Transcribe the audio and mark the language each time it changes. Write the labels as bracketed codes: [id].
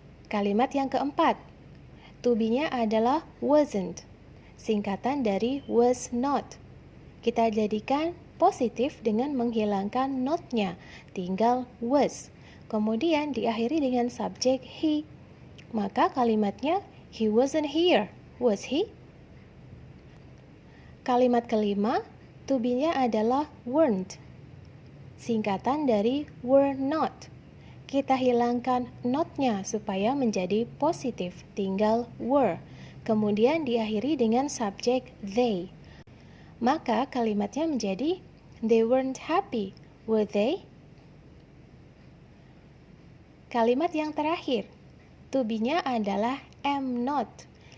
[id] Kalimat yang keempat, to be-nya adalah wasn't. Singkatan dari was not. Kita jadikan positif dengan menghilangkan not-nya, tinggal was. Kemudian diakhiri dengan subjek he. Maka kalimatnya [en] he wasn't here, was he? [id] Kalimat kelima, to be-nya adalah weren't. Singkatan dari were not. Kita hilangkan not-nya supaya menjadi positif, tinggal were. Kemudian diakhiri dengan subjek they. Maka kalimatnya menjadi [en] they weren't happy, were they? [id] Kalimat yang terakhir, to be-nya adalah am not.